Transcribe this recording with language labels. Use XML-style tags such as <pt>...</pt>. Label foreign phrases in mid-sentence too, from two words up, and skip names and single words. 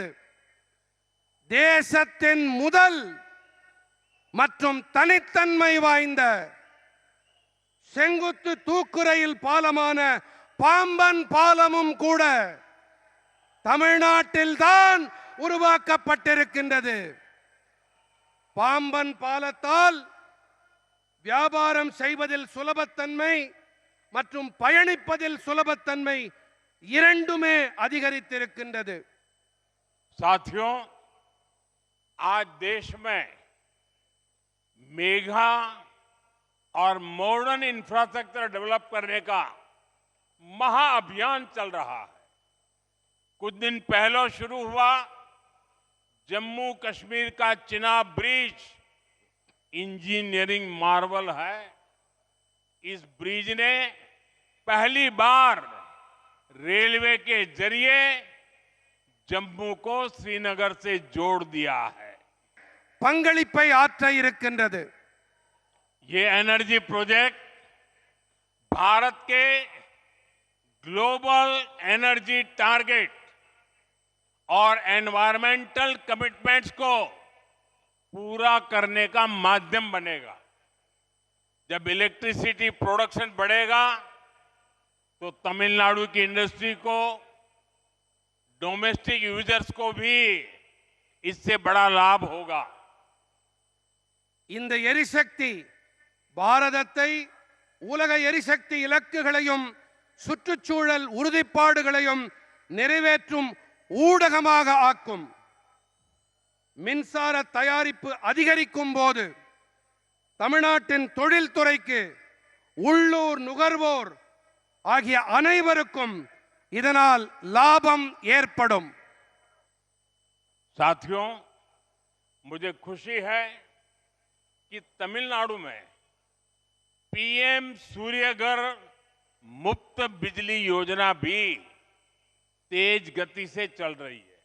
<ta>தேசத்தின் முதல் மற்றும் தனித்தன்மை வாய்ந்த செங்குத்து தூக்கு ரயில் பாலமான பாம்பன் பாலமும் கூட தமிழ்நாட்டில் தான் உருவாக்கப்பட்டிருக்கின்றது. பாம்பன் பாலத்தால் வியாபாரம் செய்வதில் சுலபத்தன்மை மற்றும் பயணிப்பதில் சுலபத்தன்மை இரண்டுமே அதிகரித்திருக்கின்றது.</ta> <hi>साथियों, आज देश में मेगा और</hi> <en>modern infrastructure develop</en> <hi>करने का महाअभियान चल रहा है। कुछ दिन पहले शुरू हुआ जम्मू कश्मीर का चिनाब ब्रिज</hi> <en>engineering marvel</en> <hi>है। इस ब्रिज ने पहली बार रेलवे के जरिए जम्मू को श्रीनगर से जोड़ दिया है।</hi> <ta>பங்களிப்பை ஆற்ற இருக்கின்றது.</ta> <hi>ये</hi> <en>energy project</en> <hi>भारत के</hi> <en>global energy target</en> <hi>और</hi> <en>environmental commitments</en> <hi>को पूरा करने का माध्यम बनेगा। जब</hi> <en>electricity production</en> <hi>बढ़ेगा तो तमिलनाडु की इंडस्ट्री को,</hi> <en>domestic users</en> <hi>को भी इससे बड़ा लाभ होगा।</hi> <ta>இந்த எரிசக்தி பாரதத்தை உலக எரிசக்தி இலக்குகளையும் சுற்றுச்சூழல் உறுதிப்பாடுகளையும் நிறைவேற்றும் ஊடகமாக ஆக்கும். மின்சார தயாரிப்பு அதிகரிக்கும் போது தமிழ்நாட்டின் தொழில்துறைக்கு, உள்ளூர் நுகர்வோர் ஆகிய அனைவருக்கும் இதனால் லாபம் ஏற்படும்.</ta> <hi>साथियों, मुझे खुशी है कि तमिलनाडु में पीएम सूर्यघर मुफ्त बिजली योजना भी तेज गति से चल रही है।</hi>